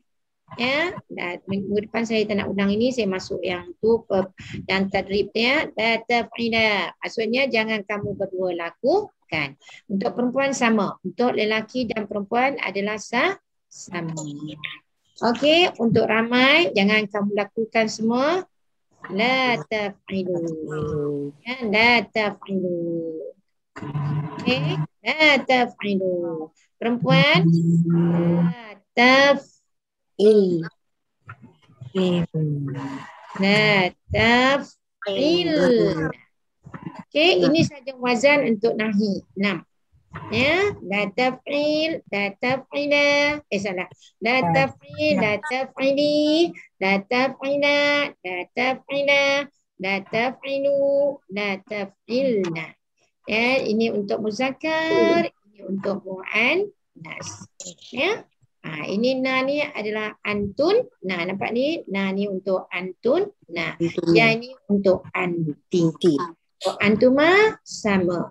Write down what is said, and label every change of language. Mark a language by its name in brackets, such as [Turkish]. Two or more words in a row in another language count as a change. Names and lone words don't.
[Malay] Ya, dan minggu depan saya tak nak ulang ini, saya masuk yang tu yang tadrib dia [Arabic] لا تفعلا. [Malay] Maksudnya jangan kamu berdua lakukan. Untuk perempuan sama, untuk lelaki dan perempuan adalah sama. Okey, untuk ramai jangan kamu lakukan semua [Arabic] لا تفعلوا. Ya, لا تفعلوا. [Malay] Okey, [Arabic] لا تفعلوا. Perempuan لا تفعل. لا تفعل. [Malay] Okey, ini saja wazan untuk nahi 6. Ya, [Arabic] لا تفعل، لا تفعلا. Salah. لا تفعل، لا تفعلي، لا تفعلا، لا تفعلا، لا تفعلوا، لا تفعلن. [Malay] Ya, ini untuk muzakkar, ini untuk muannas. Ya. Ini na ni adalah antun. Nah, nampak ni? Nah, ni untuk antun. Nah, yang ini untuk anti. Untuk antuma sama.